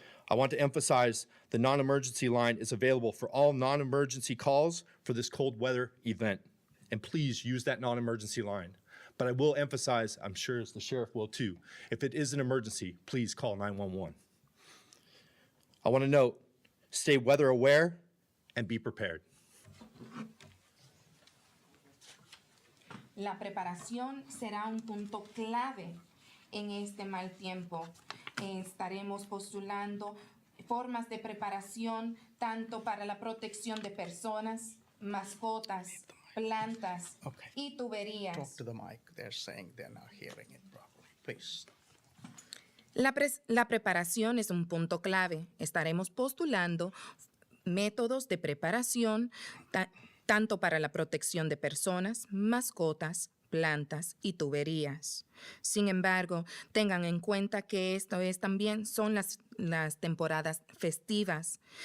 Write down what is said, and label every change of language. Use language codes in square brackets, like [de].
[en] I want to emphasize the non-emergency line is available for all non-emergency calls for this cold weather event. And please use that non-emergency line. But I will emphasize, I'm sure as the sheriff will too, if it is an emergency, please call 911. I want to note, stay weather aware and be prepared. [es] La preparación será un punto clave en este mal tiempo. Estaremos postulando formas de preparación tanto para la protección de personas, mascotas, plantas y tuberías. [en] Talk to the mic. They're saying they're not hearing it properly. Please. [es] La preparación es un punto clave. Estaremos postulando métodos de preparación tanto para la protección de personas, mascotas, plantas y tuberías. Sin embargo, tengan en cuenta que también son las temporadas festivas.